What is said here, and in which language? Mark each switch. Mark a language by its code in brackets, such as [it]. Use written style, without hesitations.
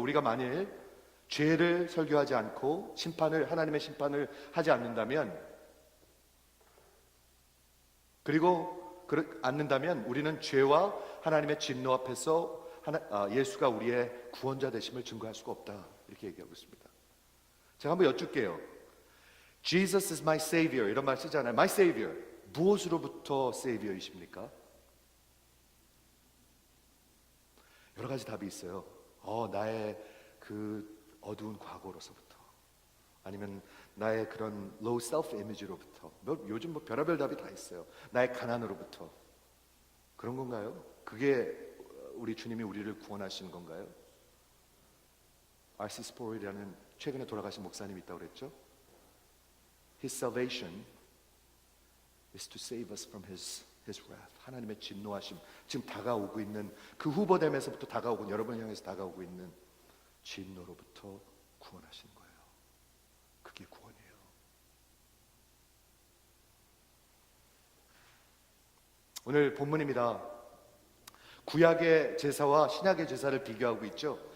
[ko] 우리가 만일 죄를 설교하지 않고 하나님의 심판을 하지 않는다면, 그리고 않는다면 우리는 죄와 하나님의 진노 앞에서 예수가 우리의 구원자 되심을 증거할 수가 없다, 이렇게 얘기하고 있습니다. 제가 한번 여쭐게요. [en] Jesus is my savior, [ko] 이런 말 쓰잖아요. [en] My savior, [ko] 무엇으로부터 savior이십니까? 여러 가지 답이 있어요. 나의 그 어두운 과거로서부터, 아니면 나의 그런 low self image로부터, 요즘 별의별 답이 다 있어요. 나의 가난으로부터. 그런 건가요? 그게 우리 주님이 우리를 구원하시는 건가요? [en] R.C. [ko] 스포일이라는 최근에 돌아가신 목사님이 있다고 그랬죠. [en] His salvation is to save us from His wrath. [ko] 하나님의 진노하심, 지금 다가오고 있는 그 후보됨에서부터 다가오고 여러분을 향해서 다가오고 있는 진노로부터 구원하시는 거예요. 그게 구원이에요. 오늘 본문입니다. 구약의 제사와 신약의 제사를 비교하고 있죠.